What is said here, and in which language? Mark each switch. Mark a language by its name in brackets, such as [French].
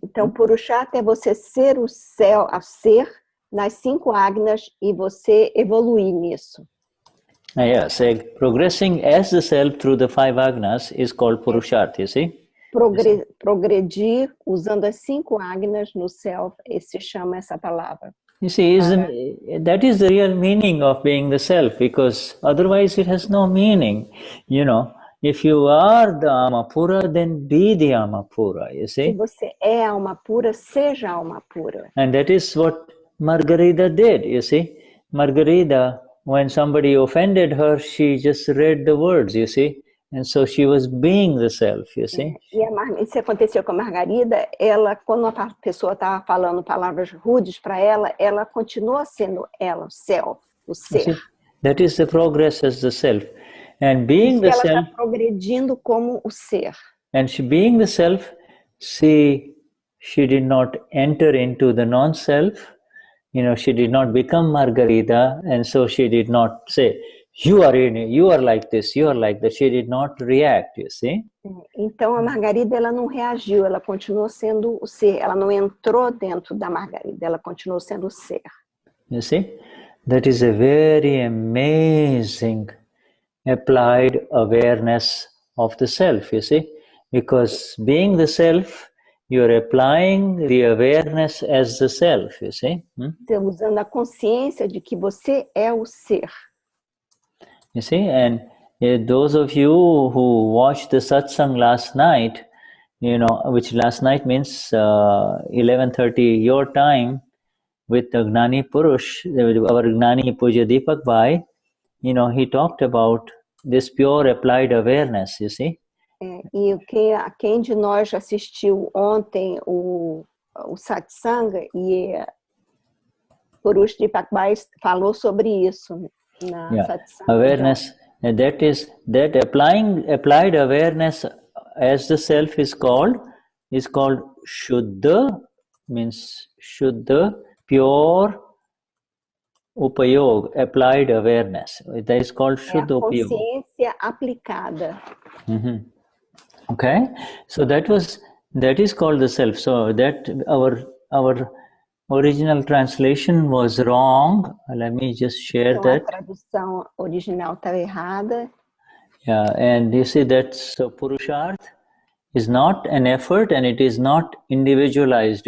[Portuguese] Então, Purushaartha é você ser o céu, a ser nas 5 Agnas e você evoluir nisso. [English] Yes, progressing as the self through the 5 Agnas is called Purushaartha, you see? [Portuguese] Progredir usando as 5 Agnas no self, se chama essa palavra. [English] You see, that is the real meaning of being the self, because otherwise it has no meaning. You know, if you are the alma pura, then be the alma pura, you see? [Portuguese] Se você é alma pura, seja alma pura. [English] And that is what Margarita did, you see? Margarita, when somebody offended her, she just read the words, you see? And so she was being the self, you see? [Portuguese] Isso aconteceu com a Margarida. Ela, quando a pessoa estava falando palavras rudes para ela, ela continua sendo ela, o self, o ser. [English] That is the progress as the self. And being the [Portuguese] ela [English] self... [Portuguese] Ela está progredindo como o ser. [English] And being the self, she did not enter into the non-self. You know, she did not become Margarita, and so she did not say, you are like this, you are like that. She did not react, you see? [Portuguese] Então a Margarida, ela não reagiu, ela continuou sendo o ser. Ela não entrou dentro da Margarida, ela continuou sendo o ser. [English] You see? That is a very amazing applied awareness of the self, you see? Because being the self, you are applying the awareness as the self, you see? [Portuguese] Usando a consciência de que você é o ser. [English] You see, and those of you who watched the satsang last night, you know, which last night means 11:30 your time, with the Gnani Purush, our Gnani Puja Deepak Bhai, you know, he talked about this pure applied awareness, you see. [Portuguese] E quem de nós assistiu ontem o satsang, e Purush Deepak Bhai falou sobre isso. [English] Awareness, and that applied awareness as the self is called Shuddha, means Shuddha, pure upayog, applied awareness. That is called Shuddha upayog. [Portuguese] Consciência aplicada. [English] Okay, so that is called the self. So that our original translation was wrong. Let me just share that. [Portuguese] A tradução original está errada. [English] Yeah, and you see that so Purushaartha is not an effort, and it is not individualized.